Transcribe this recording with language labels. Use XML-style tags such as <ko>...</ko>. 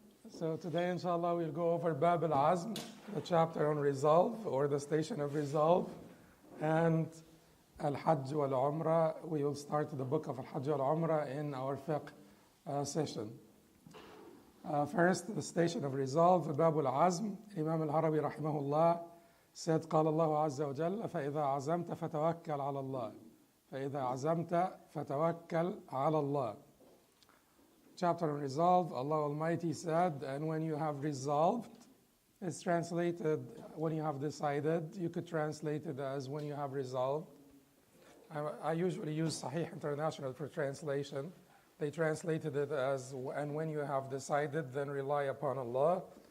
<en>So today, inshallah, we'll go over Bab al-Azm, the chapter on resolve, or the station of resolve, and al-Haj wal-Umrah. We will start the book of al-Haj wal-Umrah in our fiqh session. First, the station of resolve, Bab al-Azm. Imam al-Harawi rahimahullah said,</en> <ar>قال الله عز وجل فإذا عزمت فتوكل على الله فإذا عزمت فتوكل على الله.</ar> <en>Chapter on resolve, Allah Almighty said, and when you have resolved, it's translated when you have decided. You could translate it as when you have resolved. I usually use Sahih International for translation. They translated it as, and when you have decided, then rely upon Allah.</en>